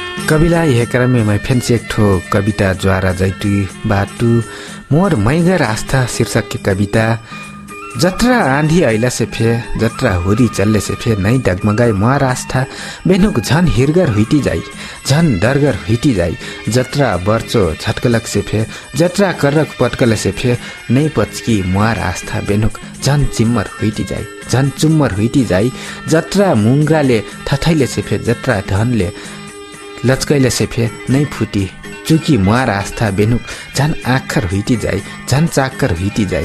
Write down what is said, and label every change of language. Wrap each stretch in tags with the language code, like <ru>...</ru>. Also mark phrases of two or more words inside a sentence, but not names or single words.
<thl>कविला</thl> <hi>यह क्रम में</hi> <thl>फेंस एक ठो कविता ज्वारा जैतु बाटू मोर मैगर आस्था शीर्षक की कविता। जत्रा आंधी ऐला से फे जत्रा हुरी चलले से फे नहीं डगमगाई मुहार आस्था बेनुक झन हिरगर हुइटी जाई झन डरगर हुइटी जाई। जत्रा बर्चो झटकलक से फे जत्रा करक पटकल से फे नहीं पचकी मुहार आस्था बेनुक झन चिम्मर हुइटी जाई झन चुम्मर हुइटी जाई। जत्रा मुंगराले थथैले से फे जत्रा धनले लचकैले से फे नहीं फुटी चुकी मुहार आस्था बेनुक झन आखर हुइटी जाई झन चाक्कर हुइटी जाई।</thl>